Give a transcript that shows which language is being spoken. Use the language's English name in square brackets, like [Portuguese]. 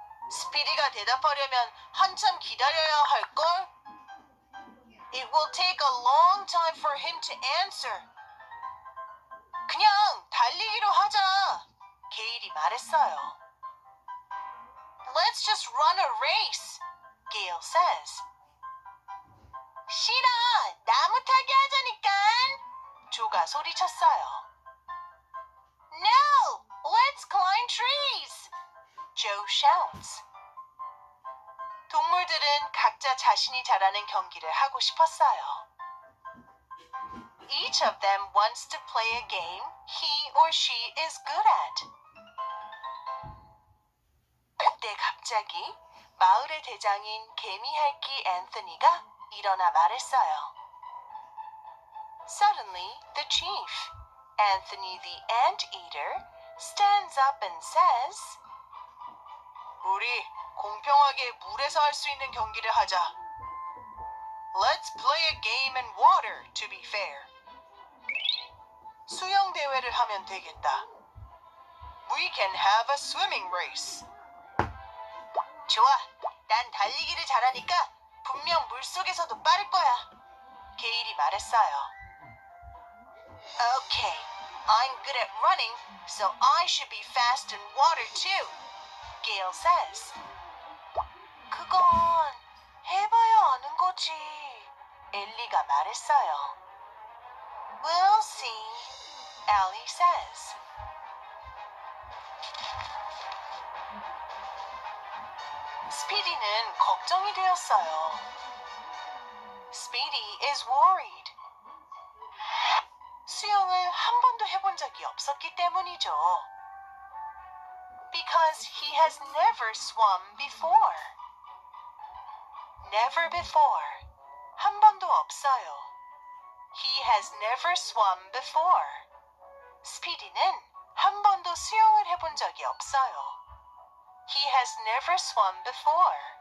[Korean] 스피디가 대답하려면 한참 기다려야 할걸? [English] It will take a long time for him to answer. [Korean] 그냥 달리기로 하자. 게일이 말했어요. [English] Let's just run a race, Gail says. [Korean] 싫어, 나무 타기 하자니까. 조가 소리쳤어요. [English] No, let's climb trees, Joe shouts. [Korean] 동물들은 각자 자신이 잘하는 경기를 하고 싶었어요. [English] Each of them wants to play a game he or she is good at. [Korean] 그때 갑자기 마을의 대장인 개미핥기 앤서니가 일어나 말했어요. [English] Suddenly, the chief, Anthony the anteater, stands up and says, [Korean] 우리 공평하게 물에서 할 수 있는 경기를 하자. [English] Let's play a game in water to be fair. [Korean] 수영 대회를 하면 되겠다. [English] We can have a swimming race. [Korean] 좋아, 난 달리기를 잘하니까 분명 물속에서도 빠를 거야. 게일이 말했어요. [English] Okay, I'm good at running, so I should be fast in water too. Gail says. [Korean] 그건 해봐야 아는 거지. 엘리가 말했어요. [English] We'll see, Ellie says. [Korean] 스피디는 걱정이 되었어요. [English] Speedy is worried. [Korean] 수영을 한 번도 해본 적이 없었기 때문이죠. [English] Because he has never swum before. Never before. [Korean] 한 번도 없어요. [English] He has never swum before. [Korean] 스피디는 한 번도 수영을 해본 적이 없어요. [English] He has never swum before.